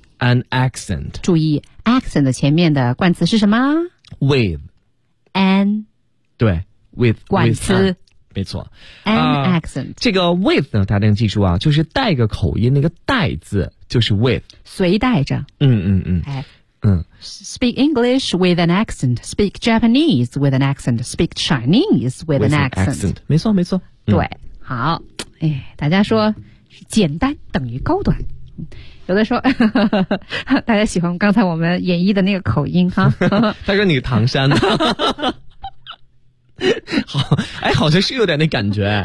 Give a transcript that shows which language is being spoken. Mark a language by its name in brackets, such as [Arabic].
[English] an accent. [Chinese] 注意 ，accent 前面的冠词是什么 [English] ？With an [Chinese] 对 with 冠词，没错。 [English] An accent [Chinese] 这个 with 呢，大家要记住啊，就是带个口音，那个带字就是 with，随带着。哎。 [English] Speak English with an accent. Speak Japanese with an accent. Speak Chinese with an accent. [Chinese] 没错没错、对，好，哎，大家说简单等于高端，有的说大家喜欢刚才我们演绎的那个口音哈。他说你唐山的，好，哎，好像是有点那感觉。